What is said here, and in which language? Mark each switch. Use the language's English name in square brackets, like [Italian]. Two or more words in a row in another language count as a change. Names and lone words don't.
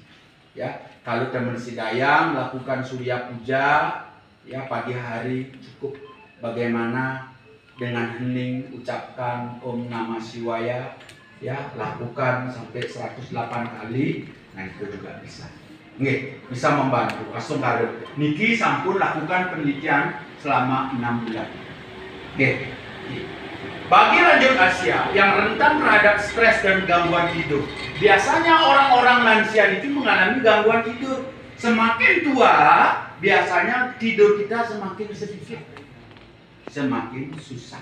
[Indonesian] Ya, kalau teman Sidaya melakukan surya puja, ya pagi hari cukup bagaimana dengan hening ucapkan [Sanskrit] Om Namah Shivaya, [Indonesian] ya lakukan sampai 108 kali, nah itu juga bisa. Nggih, bisa membantu. Langsung kalau niki sampun lakukan penelitian selama 6 bulan. Oke. Bagi lanjut Asia yang rentan terhadap stres dan gangguan tidur, biasanya orang-orang lansia itu mengalami gangguan tidur. Semakin tua, biasanya tidur kita semakin sedikit, semakin susah.